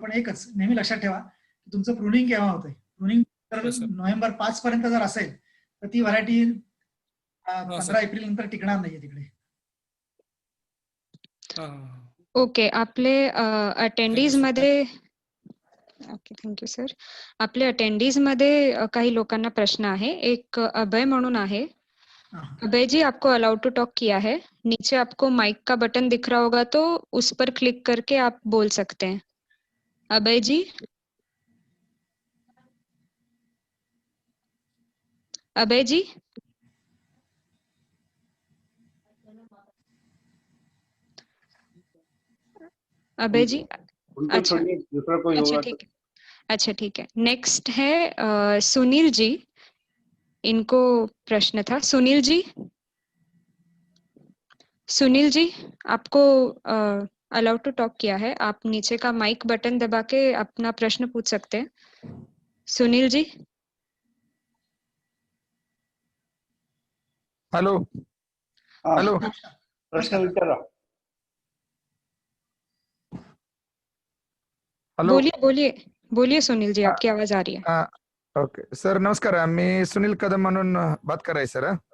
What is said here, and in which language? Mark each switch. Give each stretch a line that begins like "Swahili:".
Marathi: पण एकच नेहमी लक्षात ठेवा की तुमचं प्रुनिंग केव्हा होतंय. प्रुनिंग जर नोव्हेंबर 5 पर्यंत जर असेल तर ती व्हरायटी 15 एप्रिल नंतर टिकणार नाहीये तिकडे. ओके, आपले अटेंडीज मध्ये ओके, थँक्यू सर. आपले अटेंडीज मध्ये काही लोकांना प्रश्न आहे. एक अभय म्हणून आहे.
Hindi: अभय जी, आपको अलाउड टू टॉक किया है. नीचे आपको माइक का बटन दिख रहा होगा तो उस पर क्लिक करके आप बोल सकते हैं. अभय जी, अभय जी, अभय जी. अच्छा, दूसरा कोई अच्छा होगा ठीक है. अच्छा ठीक है. नेक्स्ट है सुनील जी. इनको प्रश्न था. सुनील जी, सुनील जी, आपको अलाउ टू टॉक किया है. आप नीचे का माइक बटन दबा के अपना प्रश्न पूछ सकते हैं. सुनील जी.
English: hello
Hindi: हाँ,
English: hello
Marathi: प्रश्न विचारा.
English: hello
Hindi: बोलिए बोलिए बोलिए सुनील जी, आपकी आवाज आ रही है. ओके सर, नमस्कार.
Marathi: मी सुनील कदम म्हणून बात कराय सर.